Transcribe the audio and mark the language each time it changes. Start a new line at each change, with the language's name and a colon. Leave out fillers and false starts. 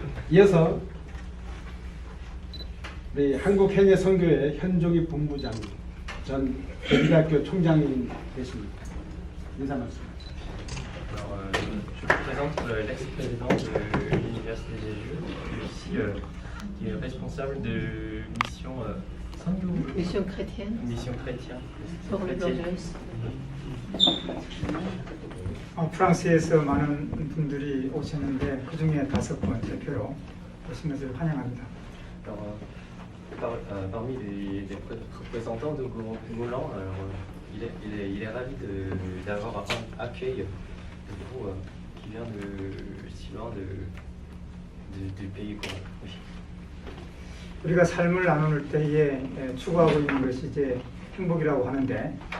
Korean: 이어서 우리 한국 해녀 선교회 현종희 본부장 전 대기대학교 총장님 되십니다. 인사 말씀.
French: Alors, je vous présente l'ex-président de l'Université des Jésus, et aussi qui est responsable de mission Mission chrétienne mission chrétienne. pour les plongeuses.
Korean: 프랑스에서 많은 분들이 오셨는데 그 중에 5분 대표로 오신 것을 환영합니다.
French: Alors, parmi les représentants de Goulan, il est ravi d'avoir un accueil de vous qui vient de si loin du pays Goulan. Oui.
Korean: 우리가 삶을 나눌 때에 추구하고 있는 것이 이제 행복이라고 하는데